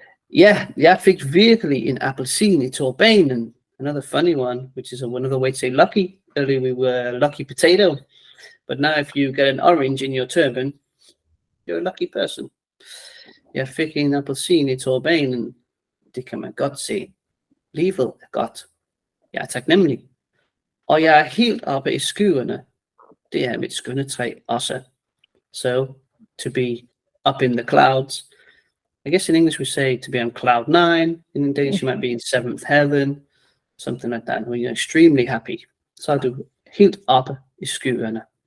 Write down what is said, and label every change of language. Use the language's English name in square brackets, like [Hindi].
[Danish] Ja, jeg fik virkelig en appelsin i turbanen. [English] Another funny one, which is another way to say lucky. Earlier we were lucky potato. But now if you get an orange in your turban, you're a lucky person. [Danish] Jeg fik en appelsin i turbanen. Det kan man godt se. Livet er godt. Jeg er taknemmelig. Og jeg er helt oppe i skyerne. Det er mit skønne træ også. [English] So, to be up in the clouds. I guess in English we say to be on cloud 9. In Danish you might be in 7th heaven. Something like that. When you're extremely happy. [Danish] Så er du helt oppe i skyerne.